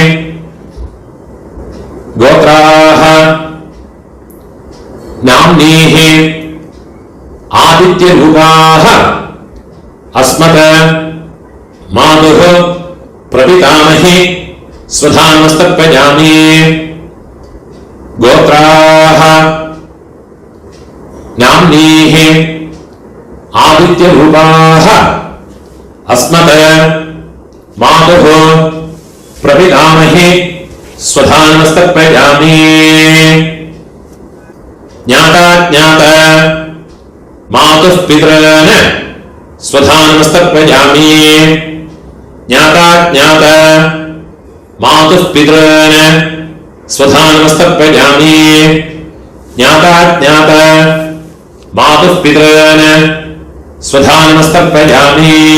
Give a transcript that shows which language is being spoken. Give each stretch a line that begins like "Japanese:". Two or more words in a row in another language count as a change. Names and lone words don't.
Sanskrit: ഗോത്രാഹ നാംനീഹി ആദിത്യരൂപാഹ അസ്മത് മാതുഃ പ്രപിതാമഹി സ്വധാനമസ്തർപ്പയാമി ഗോത്രാഹ നാംനീഹി ആദിത്യരൂപാഹ അസ്മത് मातुः प्रपितामहे स्वधानमस्तर्पयामि ज्ञाता ज्ञात मातुः पितॄन् स्वधानमस्तर्पयामि ज्ञाता ज्ञात मातुः पितॄन् स्वधानमस्तर्पयामि ज्ञाता ज्ञात मातुः पितॄन् स्वधानमस्तर्पयामि